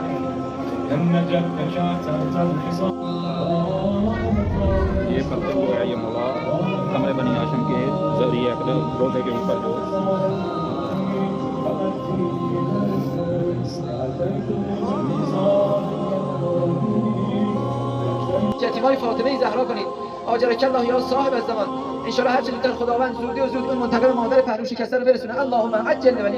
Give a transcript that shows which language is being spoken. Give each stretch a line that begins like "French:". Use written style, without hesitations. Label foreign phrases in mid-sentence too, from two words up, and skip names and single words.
Hindi: ये पत्थर जो है ये रोजे के ऊपर जो
Persian: اعتماد فاطمه زهرا کنید.
Arabic: آجرک الله یا صاحب الزمان. ان شاء الله
Persian: هر چه زودتر خداوند زودی و زود اون منتقم مادر پهلو شکسته رو برسونه.